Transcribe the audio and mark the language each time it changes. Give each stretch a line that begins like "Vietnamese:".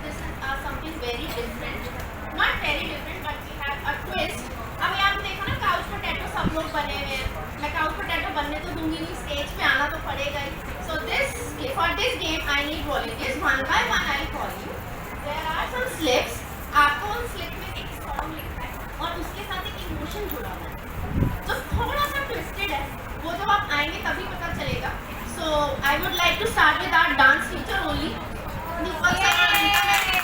English: This is something very different. Not very different, but we have a twist.
Hindi: अभी आपने देखा ना couch potato सब लोग बने हुए हैं. मैं काउच पोटैटो बनने तो दूंगी नहीं, स्टेज पे आना तो पड़ेगा ही.
English: So for this game I need volunteers. One by one I'll call you. There are some slips.
Hindi: आपको उन स्लिप में एक सॉन्ग लिखना है और उसके साथ एक इमोशन जुड़ा हुआ है. जो थोड़ा सा ट्विस्टेड है, वो जब आप आएंगे तभी पता चलेगा.
English: So I would like to start with our dance teacher only. Deepak sir, Anita ma'am.